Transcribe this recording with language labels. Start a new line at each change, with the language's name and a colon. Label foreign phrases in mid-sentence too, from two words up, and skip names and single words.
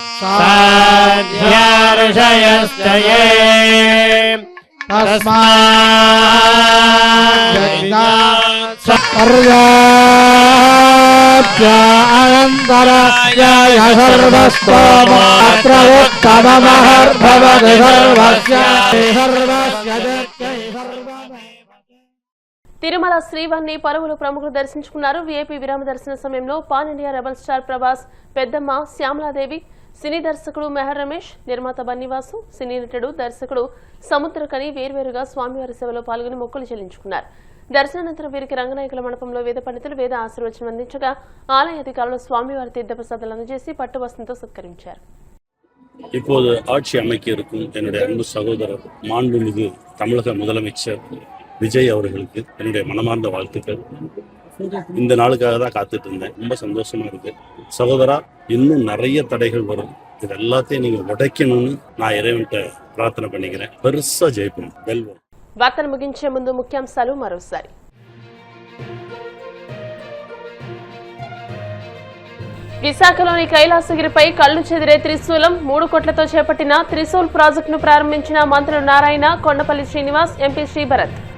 Sanskrit: साध्यार्षयश्च ये तस्मात् अनन्तराय सर्वस्तोमात्र उत्तममहर्भवति सर्वस्य
Telugu: తిరుమల శ్రీవారిని పలువురు ప్రముఖులు దర్శించుకున్నారు. వీఐపీ విరామ దర్శన సమయంలో
English: pan India rebel star
Telugu: ప్రభాస్, పెద్దమ్మ శ్యామలాదేవి, సినీ దర్శకుడు మెహర్ రమేష్, నిర్మాత బన్నివాసు, సినీ నటుడు దర్శకుడు సముద్రకని వేర్వేరుగా స్వామివారి సేవలో పాల్గొని మొక్కులు చెల్లించుకున్నారు. దర్శనానంతరం వీరికి రంగనాయకుల మండపంలో వేద పండితులు వేద ఆశీర్వచనం అందించగా ఆలయ అధికారులు స్వామివారి తీర్థప్రసాదాలు అందజేసి పట్టువస్త్రంతో సత్కరించారు.
Tamil: இப்போது ஆட்சி அமைக்க இருக்கும் என்னுடைய அன்பு சகோதரர் மாண்புமிகு தமிழக முதலமைச்சர் விஜய் அவர்களுக்கு என்னுடைய மனமார்ந்த வாழ்த்துக்கள். இந்த நாளுக்காக தான் காத்துட்டு இருந்தேன். ரொம்ப சந்தோஷமா இருக்கு. சகோதரா, இன்னும் நிறைய தடைகள் வரும். இது எல்லாத்தையும் நீங்க உடைக்கணும்னு நான் இறைவன்கிட்ட பிரார்த்தனை பண்ணிக்கிறேன். பெருசா ஜெயிப்போம். வெல்வோம்.
Telugu: వార్తలు ముగించే ముందు ముఖ్యాంశాలు మరోసారి. విశాఖలోని కైలాసగిరిపై కళ్లు చెదిరే త్రిశూలం 3 కోట్లతో చేపట్టిన త్రిశూల్ ప్రాజెక్టును ప్రారంభించిన మంత్రులు నారాయణ, కొండపల్లి శ్రీనివాస్, ఎంపీ శ్రీభరత్.